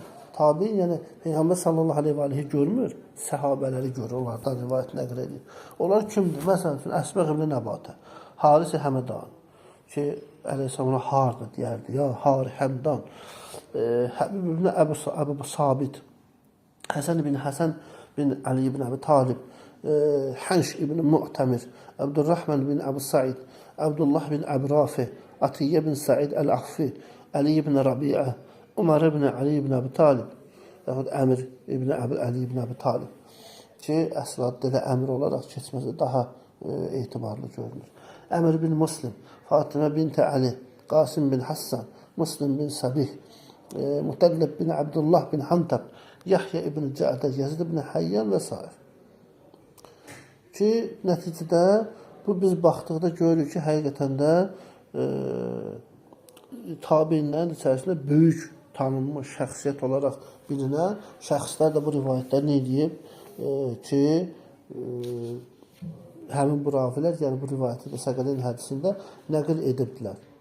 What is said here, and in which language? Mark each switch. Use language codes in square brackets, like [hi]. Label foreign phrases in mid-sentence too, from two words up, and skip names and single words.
[az] Tabiin, yəni Peyğəmbər [ar] صلى الله عليه و عليه [az] görmür, səhabələri görür, onlardan rivayət nəql edir. Onlar kimdir? Məsələn üçün, Əsbəq ibn Nəbatə, Haris-i Həmədan, ki, əleyhissalam ona harda deyərdi, ya Hari Həmdan, Həbib ibn Əbu Sabit, Həsən ibn Həsən bin Ali ibn Əbi Talib, Hənş ibn Mu'tamir, Abdurrahman bin Əbu Said, Abdullah bin Əbi Rafi, Atiyyə bin Said Əl-Ahfi, Ali ibn Rabi'a, Umar ibn Ali ibn Əbi Talib, yaxud Əmir ibn Ali ibn Əbi Talib ki, əsl adlı ilə əmir olaraq keçməsi daha etibarlı görünür. Əmir bin Muslim, Fatimə bint Ali, Qasim bin Hassan, Muslim bin Sabih, Mutallib bin Abdullah bin Hantab, Yahya ibn Cədə, Yazid ibn Hayyan və s. Ki, nəticədə bu biz baxdıqda görürük ki, həqiqətən də tabeinlərin içərisində böyük tanınmış şəxsiyyət olaraq bilinən şəxslər də bu rivayətləri nə edib ki, həmin bu ravilər, yəni bu rivayəti də Səqələyn hədisində nəql edibdilər.